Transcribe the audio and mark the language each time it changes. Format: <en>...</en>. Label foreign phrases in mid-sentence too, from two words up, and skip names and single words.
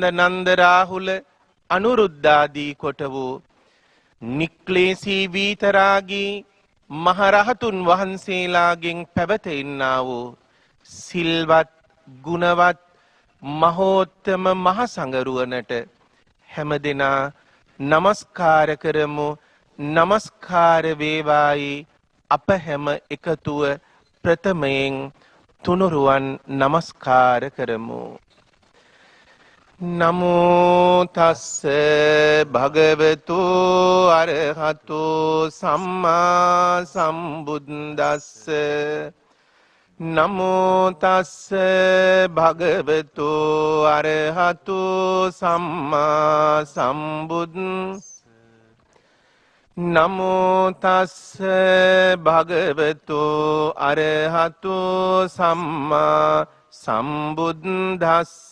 <si>නන්ද රාහුල අනුරුද්ධාදී කොට වූ නික්ලේශී වීතරාගී මහරහතුන් වහන්සේලාගෙන් පැවතෙන්නා වූ සිල්වත් ගුණවත් මහෝත්තම මහසඟරුවනට හැමදෙනා නමස්කාර කරමු නමස්කාර වේවායි අප හැම එකතුව ප්‍රථමයෙන් තුනුරුවන් නමස්කාර කරමු</si> <pi>නමෝ තස්ස භගවතු අරහතු සම්මා සම්බුද්දස්ස නමෝ තස්ස භගවතු අරහතු සම්මා සම්බුද්දස්ස නමෝ තස්ස භගවතු අරහතු සම්මා සම්බුද්දස්ස</pi>